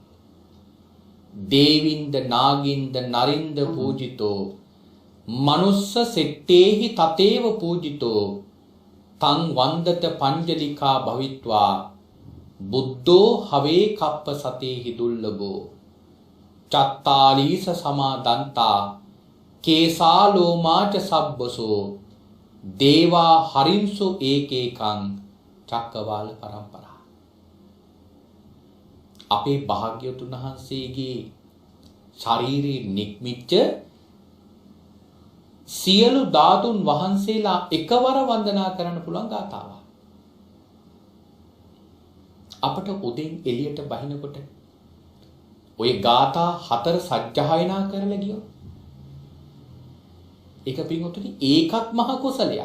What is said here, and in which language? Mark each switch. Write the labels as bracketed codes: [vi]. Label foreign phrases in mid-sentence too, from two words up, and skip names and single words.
[pi] දේවින්ද නාගින්ද නරින්ද පූජිතෝ මනුස්ස සෙට්ටේහි තතේව පූජිතෝ තං වන්දත පංජලිකා භවිත්වා බුද්ධෝ හවේ කප්ප සතේහි දුල්ලබෝ චත්තාලීස සමාදන්තා කේසා ලෝමාච සබ්බසෝ දේවා හරින්සු ඒකේකං චක්කවාල පරම්පරා [si] අපේ භාග්‍යවතුන් වහන්සේගේ ශරීරයේ නික්මිච්ච සියලු ධාතුන් වහන්සේලා එකවර වන්දනා කරන්න පුළුවන් ගාථාවක්. අපට උදෙන් එළියට බහිනකොට ඔය ගාථා 4 සජ්ජායනා කරලා ගියොත් ඒක පින්වතුනි ඒකත් මහ කුසලයක්.